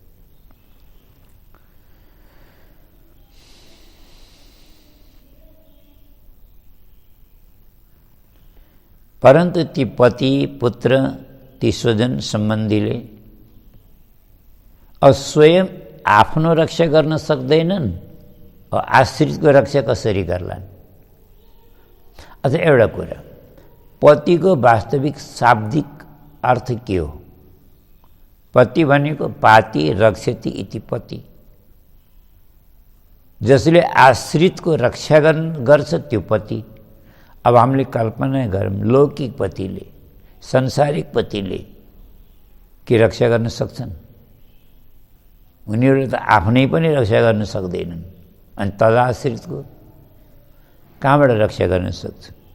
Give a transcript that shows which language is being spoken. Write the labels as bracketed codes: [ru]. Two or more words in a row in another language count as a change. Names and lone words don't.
[ne] परन्तु ती पति पुत्र ती स्वजन सम्बन्धीले स्वयं आफ्नो रक्षा गर्न सक्दैनन्, आश्रितको रक्षा कसरी गर्लान्? अझ एउटा कुरा, पतिको वास्तविक शाब्दिक अर्थ के हो? पति भनेको [sa] पाति रक्षति इति पति, [ne] जसले आश्रितको रक्षा गर्छ त्यो पति। अब हामीले कल्पना गरौँ, लौकिक पतिले, संसारिक पतिले के रक्षा गर्न सक्छन्? उनीहरूले त आफ्नै पनि रक्षा गर्न सक्दैनन्, अनि तदाश्रितको कहाँबाट रक्षा गर्न सक्छ?